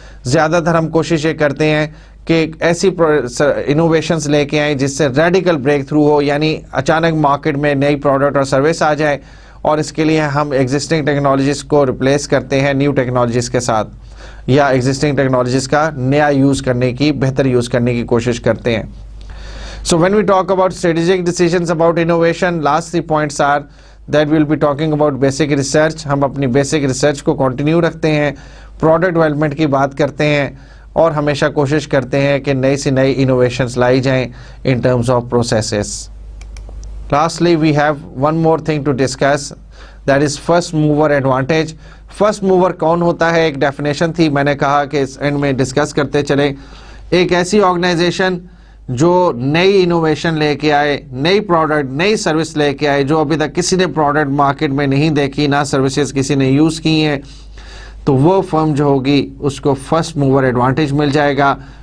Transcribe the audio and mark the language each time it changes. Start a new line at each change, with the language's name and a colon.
Urdu: زیادہ تر ہم کوشش یہ کرتے ہیں کہ ایسی انوویشنز لے کے آئیں جس سے ریڈیکل بریک تھرو ہو, یعنی اچانک مارکیٹ میں نئی پروڈکٹ اور سروس آ جائے, اور اس کے لیے ہم ایگزسٹنگ ٹیکنالوجیز کو ریپلیس کرتے ہیں نیو ٹیکنالوجیز کے ساتھ, یا ایگزسٹنگ ٹیکنالوجیز کا نیا یوز کرنے کی, بہتر یوز کرنے کی کوشش کرتے ہیں.
English: So when we talk about strategic decisions about innovation, last 3 points are that we'll be talking about basic research.
Urdu: ہم اپنی بیسک ریسرچ کو کنٹینیو رکھتے ہیں, پروڈکٹ ڈیولپمنٹ کی بات کرتے ہیں, اور ہمیشہ کوشش کرتے ہیں کہ نئی سے نئی انوویشنز لائی جائیں
English: in terms of processes. Lastly, we have one more thing to discuss, that is first mover advantage.
Urdu: First mover کون ہوتا ہے, ایک ڈیفینیشن تھی, میں نے کہا کہ اس اینڈ میں ڈسکس کرتے چلیں. ایک ایسی آرگنائزیشن جو نئی انوویشن لے کے آئے, نئی پروڈکٹ, نئی سروس لے کے آئے, جو ابھی تک کسی نے پروڈکٹ مارکیٹ میں نہیں دیکھی, نہ سروسز کسی نے یوز کی ہیں, تو وہ فرم جو ہوگی اس کو فرسٹ موور ایڈوانٹیج مل جائے گا.